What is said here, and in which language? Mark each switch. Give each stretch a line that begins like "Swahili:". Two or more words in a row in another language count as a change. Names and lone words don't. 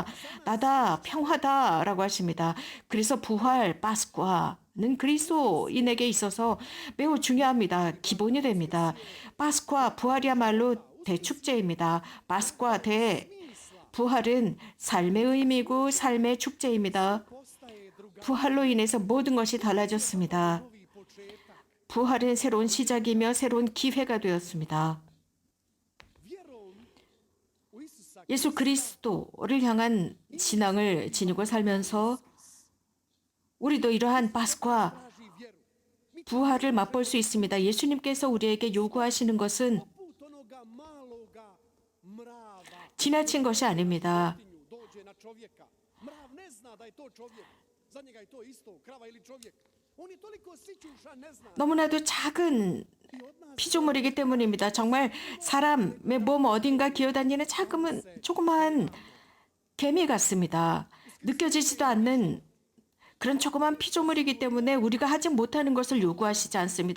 Korean: 나다, 평화다 라고 하십니다. 그래서 부활, 파스과는 그리스도인에게 있어서 매우 중요합니다. 기본이 됩니다. 파스과, 부활이야말로 대축제입니다. 파스과, 부활은 삶의 의미고 삶의 축제입니다.
Croatian: postaje druga
Korean: 부활로 인해서 모든 것이 달라졌습니다.
Croatian: novi početak.
Korean: 부활은 새로운 시작이며 새로운 기회가 되었습니다.
Croatian: Vjerom u Isusa
Korean: 예수 그리스도를 향한 신앙을 지니고 살면서 우리도 이러한 파스과
Croatian: traži vjeru.
Korean: 부활을 맛볼 수 있습니다. 예수님께서 우리에게 요구하시는 것은
Croatian: Poput onoga maloga mrava
Korean: 지나친 것이 아닙니다.
Croatian: životinju dođe na čovjeka. Mrav ne zna da je to čovjek. Za njega je to isto, krava ili čovjek. On je toliko sićuša, ne zna.
Korean: 너무나도 작은 피조물이기 때문입니다. 정말 사람의 몸 어딘가 기어다니는 조그만 개미 같습니다. 느껴지지도 않는 그런 조그만 피조물이기 때문에 우리가 하지 못하는 것을 요구하시지 않습니다.